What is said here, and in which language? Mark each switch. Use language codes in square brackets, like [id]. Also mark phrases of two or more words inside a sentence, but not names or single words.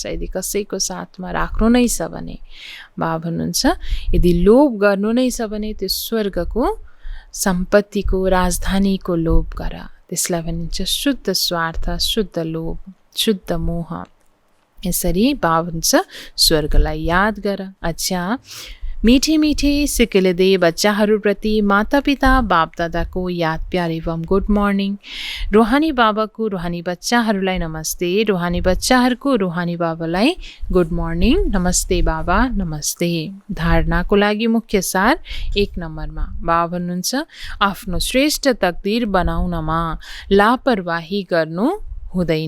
[ne] यदि कसैको साथमा राख्नु नै छ भने बाबा भन्नुहुन्छ यदि लोभ गर्नु नै छ भने त्यो स्वर्गको सम्पत्तिको राजधानीको लोभ गर। त्यसलाई भनिन्छ शुद्ध स्वार्थ, शुद्ध लोभ, शुद्ध मोह। यसरी बाबा भन्छ स्वर्गलाई याद गर। अच्छा, मीठे मीठे सिक्किले दे बच्चाहरूप्रति माता पिता बाप दादाको याद प्यार एवं [en] good morning. [ne] रूहानी बाबाको रूहानी बच्चाहरूलाई नमस्ते, रूहानी बच्चाहरूको रूहानी बाबालाई [en] good morning. [ne] नमस्ते बाबा, नमस्ते। धारणाको लागि मुख्य सार 1 नम्बरमा बाबा भन्नुहुन्छ आफ्नो श्रेष्ठ तकदीर बनाउनमा लापरवाही गर्नु हुँदैन।